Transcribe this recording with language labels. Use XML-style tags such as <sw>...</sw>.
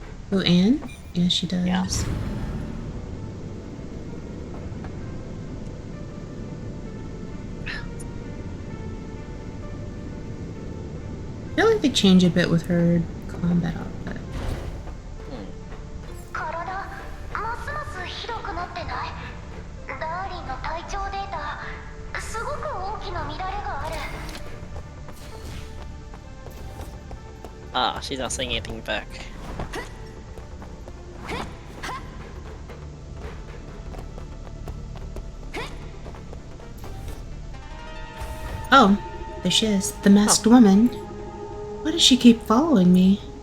<en>Oh, Anne? Yeah, she does. Yeah. I feel like they change a bit with her combat outfit.</en> <ja>体ますますひどくなってない？ダーリンの体調データすごく大きな乱れがある。</ja> <en>Ah, she's not saying anything back. Oh, there she is, the masked woman. Why does she keep following me?</en>